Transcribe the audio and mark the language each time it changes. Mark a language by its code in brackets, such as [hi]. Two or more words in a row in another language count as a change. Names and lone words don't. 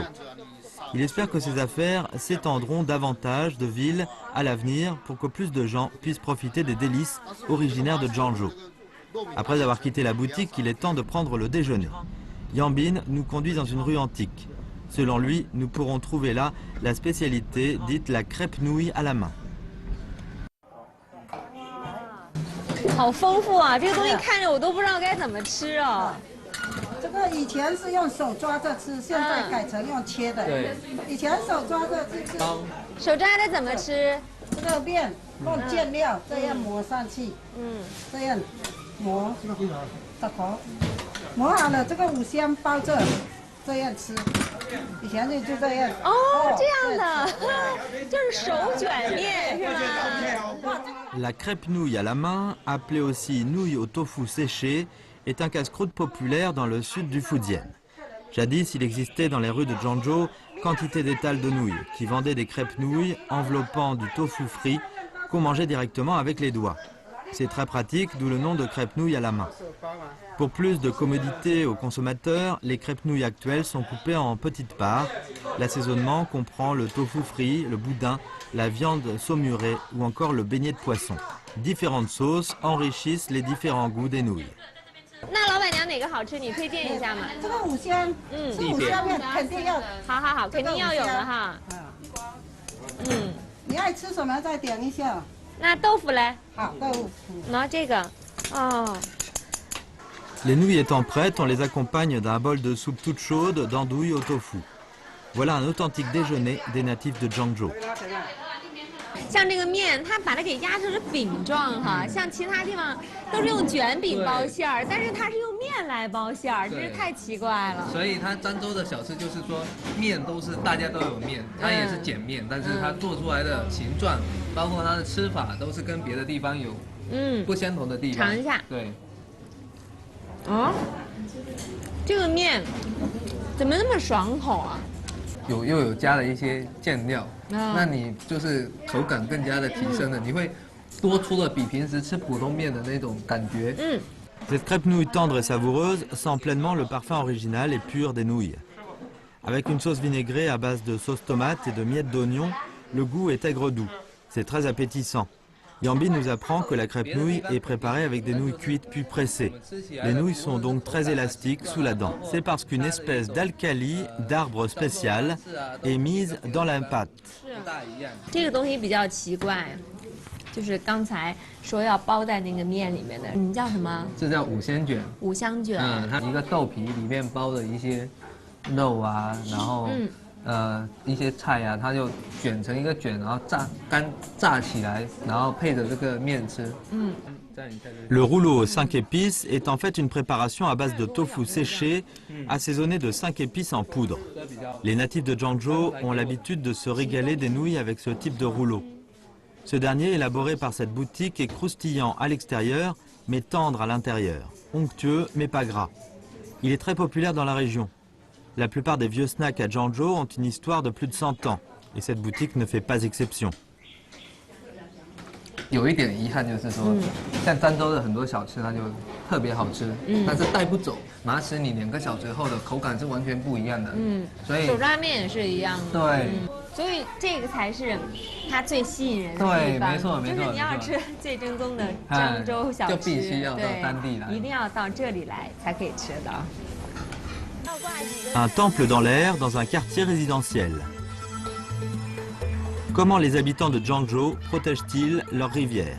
[fr] Il espère que ces affaires s'étendront davantage de villes à l'avenir pour que plus de gens puissent profiter des délices originaires de Zhangzhou. Après avoir quitté la boutique, il est temps de prendre le déjeuner. Yambin nous conduit dans une rue antique. Selon lui, nous pourrons trouver là la spécialité dite la crêpe nouille à la main. [zh] 好丰富啊！这个东西看着我都不知道该怎么吃啊。这个以前是用手抓着吃，现在改成用切的。对，以前手抓着吃。手抓着怎么吃？这个面放酱料，这样抹上去。这样抹，大口，抹好了，这个五香包着，这样吃。以前就这样。哦，这样的，就是手卷面是吧？ [fr] La crêpe nouille à la main, appelée aussi nouille au tofu séché, est un casse-croûte populaire dans le sud du Fujian. Jadis, il existait dans les rues de Zhangzhou quantité d'étals de nouilles qui vendaient des crêpes nouilles enveloppant du tofu frit qu'on mangeait directement avec les doigts. C'est très pratique, d'où le nom de crêpes nouilles à la main. Pour plus de commodité aux consommateurs, les crêpes nouilles actuelles sont coupées en petites parts. L'assaisonnement comprend le tofu frit, le boudin, la viande saumurée ou encore le beignet de poisson. Différentes sauces enrichissent les différents goûts des nouilles. [zh] 那老板娘哪个好吃？你推荐一下嘛？这个五香，这五香面肯定要，好，肯定要有的哈。你爱吃什么再点一下。那豆腐嘞？好，豆腐。那这个。 [fr] Les nouilles étant prêtes, on les accompagne d'un bol de soupe toute chaude d'andouille au tofu. Voilà un authentique déjeuner des natifs de Zhangzhou. [zh] 像这个面，它把它给压成了饼状哈，像其他地方都是用卷饼包馅儿，但是它是用面来包馅儿，真是太奇怪了。所以它漳州的小吃就是说，面都是大家都有面，它也是碱面，但是它做出来的形状，包括它的吃法，都是跟别的地方有不相同的地方。尝一下。对。哦，这个面怎么那么爽口啊？又有加了一些酱料，那你就是口感更加的提升了，你会多出了比平时吃普通面的那种感觉。 [fr] Cette crêpe nouille tendre et savoureuse sent pleinement le parfum original et pur des nouilles. Avec une sauce vinaigrée à base de sauce tomate et de miettes d'oignon, le goût est aigre-doux. C'est très appétissant. Yangbi nous apprend que la crêpe nouille est préparée avec des nouilles cuites puis pressées. Les nouilles sont donc très élastiques sous la dent. C'est parce qu'une espèce d'alcali d'arbre spécial est mise dans la pâte. [zh] 这个东西比较奇怪，就是刚才说要包在那个面里面的，你叫什么？这叫五香卷。五香卷。它一个豆皮里面包了一些肉啊，然后一些菜啊，它就卷成一个卷，然后炸起来，然后配着这个面吃。 [fr] Le rouleau aux 5 épices est en fait une préparation à base de tofu séché, assaisonné de 5 épices en poudre. Les natifs de Zhangzhou ont l'habitude de se régaler des nouilles avec ce type de rouleau. Ce dernier, élaboré par cette boutique, est croustillant à l'extérieur, mais tendre à l'intérieur, onctueux mais pas gras. Il est très populaire dans la région. La plupart des vieux snacks à Zhangzhou ont une histoire de plus de 100 ans, et cette boutique ne fait pas exception. [zh] 有一点遗憾就是说，像漳州的很多小吃它就特别好吃，但是带不走，拿起你2个小时后的口感是完全不一样的。所以手抓面也是一样的。对。所以这个才是它最吸引人的地方。对，没错没错。就是你要吃最正宗的漳州小吃，就必须要到当地来，一定要到这里来才可以吃到。 [fr] Un temple dans l'air dans un quartier résidentiel. Comment les habitants de Zhangzhou protègent-ils leurs rivières?